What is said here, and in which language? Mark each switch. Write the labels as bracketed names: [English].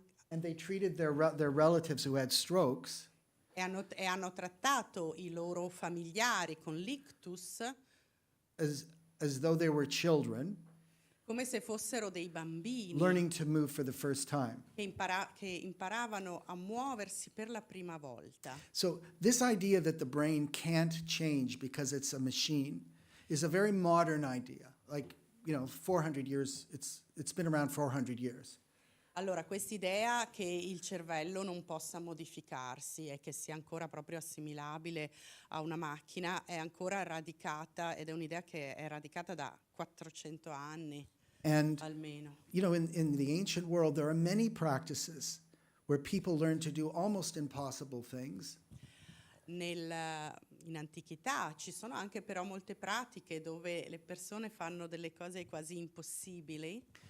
[English] And they treated their relatives who had strokes [Italian] E hanno trattato i loro familiari con l'ictus [English] as though they were children [Italian] come se fossero dei bambini [English] learning to move for the first time. [Italian] che imparavano a muoversi per la prima volta. [English] So this idea that the brain can't change because it's a machine is a very modern idea. Like, 400 years, it's been around 400 years. [Italian] Allora, quest'idea che il cervello non possa modificarsi e che sia ancora proprio assimilabile a una macchina è ancora radicata, ed è un'idea che è radicata da 400 anni [English] And [Italian] almeno. [English] in the ancient world, there are many practices where people learn to do almost impossible things. [Italian] In antichità ci sono anche però molte pratiche dove le persone fanno delle cose quasi impossibili,